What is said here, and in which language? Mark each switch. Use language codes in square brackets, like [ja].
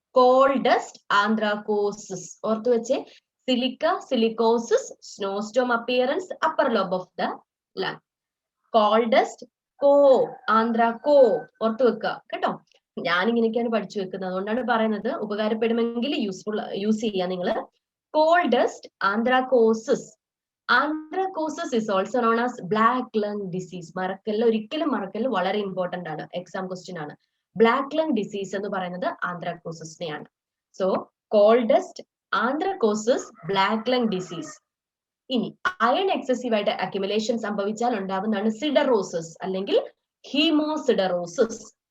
[ml] Call dust, ആന്ത്രാകോസിസ് ഓർത്തു വെച്ചേ. Silica, silicosis, സ്നോസ്റ്റോം appearance, upper lobe of the lung. Call dust, കോ, ആന്ത്രാകോ ഓർത്തു വെക്കുക കേട്ടോ. ഞാനിങ്ങനെയൊക്കെയാണ് പഠിച്ചു വെക്കുന്നത്, അതുകൊണ്ടാണ് പറയുന്നത്. ഉപകാരപ്പെടുമെങ്കിൽ യൂസ് ചെയ്യുക നിങ്ങൾ. Call dust, ആന്ത്രാകോസിസ്. [en] Anthracosis is also known as black lung disease. [ml] മറക്കല്ല, ഒരിക്കലും മറക്കല്ല, വളരെ ഇമ്പോർട്ടന്റ് ആണ്, എക്സാം ക്വസ്റ്റ്യൻ ആണ്. ബ്ലാക്ക് ലങ് ഡിസീസ് എന്ന് പറയുന്നത് ആന്ത്രാകോസിനെയാണ്. So call dust, ആന്ത്രാകോസിസ്, black lung disease. ഇനി അയൺ എക്സസീവ് ആയിട്ട് അക്യുമുലേഷൻ സംഭവിച്ചാൽ ഉണ്ടാവുന്നതാണ് സിഡറോസിസ് അല്ലെങ്കിൽ ഹീമോസിഡറോസിസ്.